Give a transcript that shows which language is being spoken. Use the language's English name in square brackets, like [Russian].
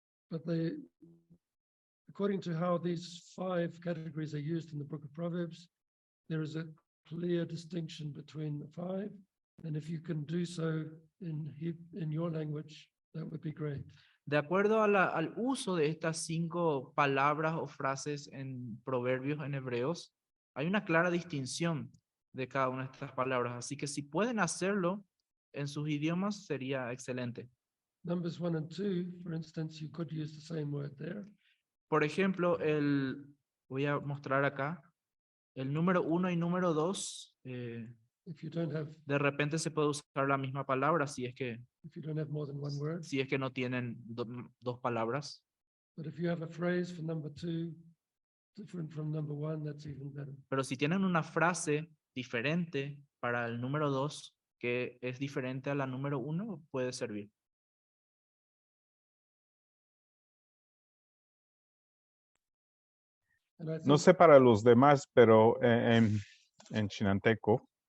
[English] But according to how these 5 categories are used in the book of Proverbs, there is a clear distinction between the 5. And if you can do so in your language, that would be great. [Spanish] De acuerdo al uso de estas 5 palabras o frases en proverbios en hebreos, hay una clara distinción de cada una de estas palabras. Así que si pueden hacerlo en sus idiomas, sería excelente. [English] Numbers 1 and 2, for instance, you could use the same word there. [Spanish] Por ejemplo, voy a mostrar acá, el número 1 y número 2, [English] If you don't have, [Spanish] de repente se puede usar la misma palabra si es que [English] more than one word. [Spanish] si es que no tienen 2 palabras. [English] But if you have a phrase for number 2, different from number 1, that's even better. [Spanish] Pero si tienen una frase diferente para el número 2, que es diferente a la número 1, puede servir. [English] And I [Spanish] No [English] think [Spanish] sé para los demás, pero en chinanteco